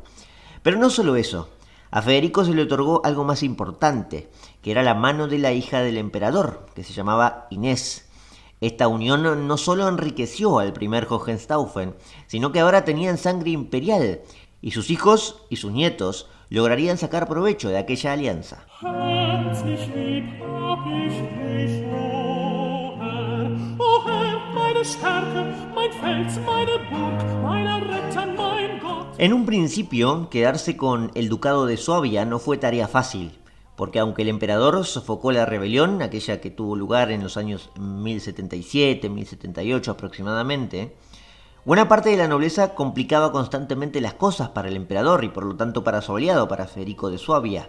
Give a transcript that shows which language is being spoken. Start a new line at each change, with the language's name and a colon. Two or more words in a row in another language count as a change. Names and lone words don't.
Spanish: Pero no solo eso, a Federico se le otorgó algo más importante, que era la mano de la hija del emperador, que se llamaba Inés. Esta unión no solo enriqueció al primer Hohenstaufen, sino que ahora tenían sangre imperial, y sus hijos y sus nietos lograrían sacar provecho de aquella alianza.
German: Herzlich lieb hab ich dich, o Herr, meine Stärke, mein Fels, meine Burg, mein Retter, mein Gott.
Spanish: En un principio, quedarse con el ducado de Suabia no fue tarea fácil, porque aunque el emperador sofocó la rebelión, aquella que tuvo lugar en los años 1077, 1078 aproximadamente, buena parte de la nobleza complicaba constantemente las cosas para el emperador y por lo tanto para su aliado, para Federico de Suabia.